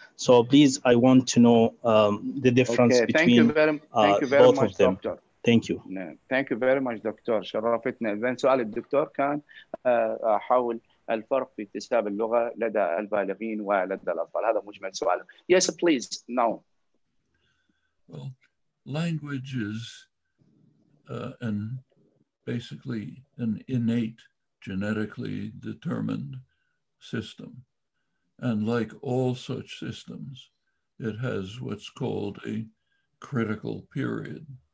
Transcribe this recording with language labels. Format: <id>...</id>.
<en>So please, I want to know the difference between both of them. Doctor. Thank you. Thank you very much, doctor.</en> <ar>شرفتنا. إذن سؤال الدكتور كان حول الفرق في اكتساب اللغة لدى البالغين ولدى الأطفال. هذا مجمل سؤاله.</ar> <en>Yes, please. No. Well, language is basically an innate, genetically determined system. And like all such systems, it has what's called a critical period.</en>